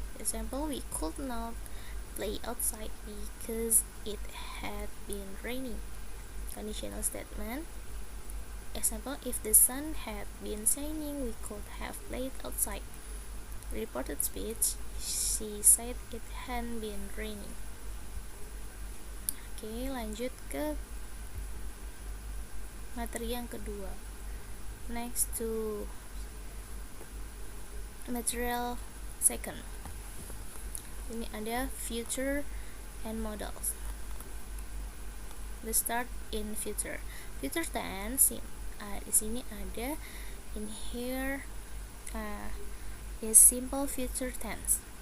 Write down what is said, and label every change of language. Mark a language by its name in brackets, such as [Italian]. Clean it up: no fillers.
[English] Example, we could not play outside because it had been raining. Conditional statement. Example, if the sun had been shining, we could have played outside. Reported speech, she said it hadn't been raining. [Indonesian] Oke, lanjut ke materi yang kedua. [English] Next to material second. [Indonesian] Ini ada [English] future and modals. Let's start in future. Future tense [Indonesian] di sini ada [English] in here is simple future tense.